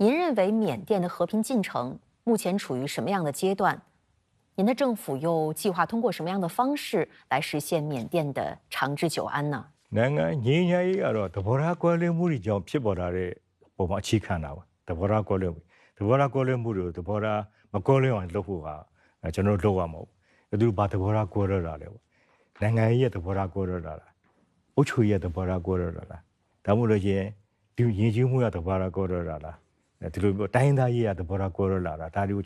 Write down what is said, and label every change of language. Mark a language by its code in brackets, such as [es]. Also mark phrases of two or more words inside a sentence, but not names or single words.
[zh] 认为缅甸的和平进程目前处于什么样的阶段？您的政府又计划通过什么样的方式来实现缅甸的长治久安呢？ [my] နိုင်ငံငြိမ်းချမ်းရေးကတော့သဘောထားကွဲလွဲမှုတွေကြောင့်ဖြစ်ပေါ်လာတဲ့ပုံမှာအခြေခံတာပါသဘောထားကွဲလွဲမှုတွေသဘောထားမကွဲလွဲအောင်လုပ်ဖို့ကကျွန်တော်တို့လုပ်ရမှာပေါ့သူဘာသဘောထားကွဲလွဲတာလဲပေါ့နိုင်ငံရေးရဲ့သဘော ထားကွဲလွဲတာလားအုပ်ချုပ်ရေးရဲ့သဘောထားကွဲလွဲတာလားဒါမှမဟုတ်လို့ချင်းဒီယဉ်ကျေးမှုရဲ့သဘောထားကွဲလွဲတာလားဒီလိုတိုင်းသားရေးရဲ့သဘောထားကွဲလွဲလာတာဒါတွေကို